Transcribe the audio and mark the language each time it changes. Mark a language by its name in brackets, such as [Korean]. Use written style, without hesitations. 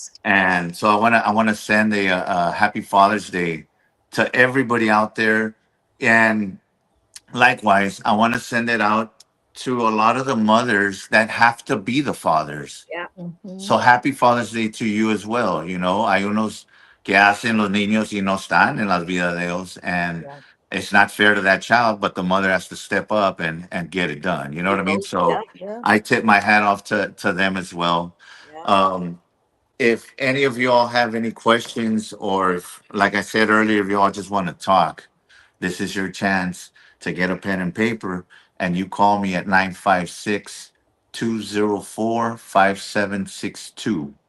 [English] And so I wanna send a happy Father's Day to everybody out there, and likewise, I want to send it out to a lot of the mothers that have to be the fathers. Mhm. So happy Father's Day to you as well. You know, [Spanish] hay unos que hacen los niños y no están en las vidas de ellos, [English] and Yeah. it's not fair to that child, but the mother has to step up and get it done. You know what I mean? So Yeah. I tip my hat off to them as well. Um, if any of you all have any questions, or if, like I said earlier, if you all just want to talk, this is your chance to get a pen and paper, and you call me at 956 204 5762.